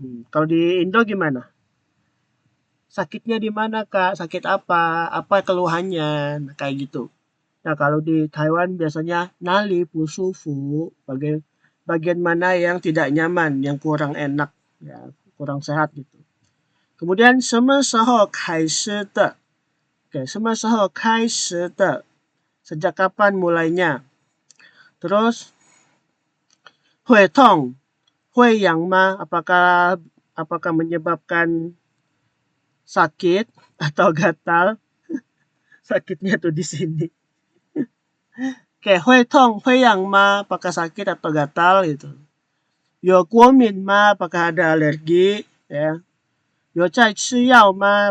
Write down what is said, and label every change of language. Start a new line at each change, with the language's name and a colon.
Indonesian: Kalau di Indo gimana? Sakitnya di mana Kak? Sakit apa? Apa keluhannya? Nah, kayak gitu. Nah, kalau di Taiwan biasanya nali pusufu, bagian mana yang tidak nyaman, yang kurang enak, ya, kurang sehat gitu.
Chinese: Kemudian 什么时候开始的?Oke, 什么时候开始的?
Indonesian: Sejak kapan mulainya? Terus
Chinese: 会痛, 会痒吗?
Indonesian: Apakah menyebabkan sakit atau gatal? Sakitnya tuh di sini. Oke,
Chinese: 会痛会痒吗?
Indonesian: Apakah sakit atau gatal gitu.
Chinese: 有过敏吗?
Indonesian: Apakah ada alergi? Ya.
Chinese: 有在吃药吗?